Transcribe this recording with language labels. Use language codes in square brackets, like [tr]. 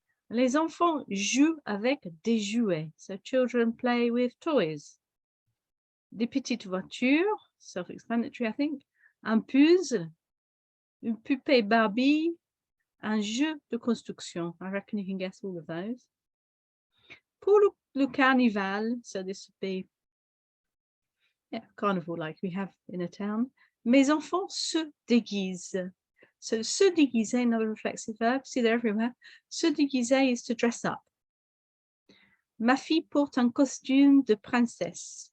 [fr] Les enfants jouent avec des jouets. [en] So children play with toys. [fr] Des petites voitures, [en] self-explanatory, I think. [fr] Un puzzle, une poupée Barbie, un jeu de construction. [en] I reckon you can guess all of those. [fr] Pour le carnival, [en] so this would be carnival like we have in a town. [fr] Mes enfants se déguisent. [en] So se déguiser, another reflexive verb. See, they're everywhere. [fr] Se déguiser [en] is to dress up. [fr] Ma fille porte un costume de princesse.